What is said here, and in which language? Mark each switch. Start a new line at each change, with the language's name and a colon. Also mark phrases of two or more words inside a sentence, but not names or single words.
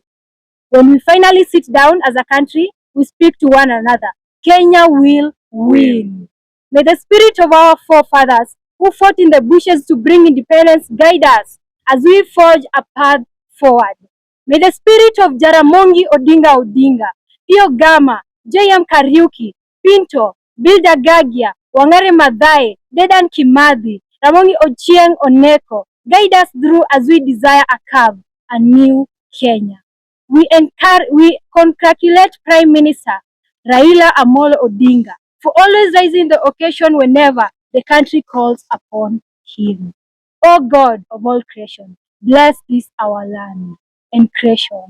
English: When we finally sit down as a country, we speak to one another. Kenya will win. May the spirit of our forefathers who fought in the bushes to bring independence guide us as we forge a path forward. May the spirit of Jaramogi Odinga, Pio Gama, J.M. Kariuki, Pinto, Bilda Gagia, Wangare Maathai, Dedan Kimathi, Ramogi Ochieng Oneko guide us through as we desire a new Kenya. We congratulate Prime Minister Raila Amolo Odinga for always rising the occasion whenever the country calls upon him. O God of all creation, bless this our land and creation.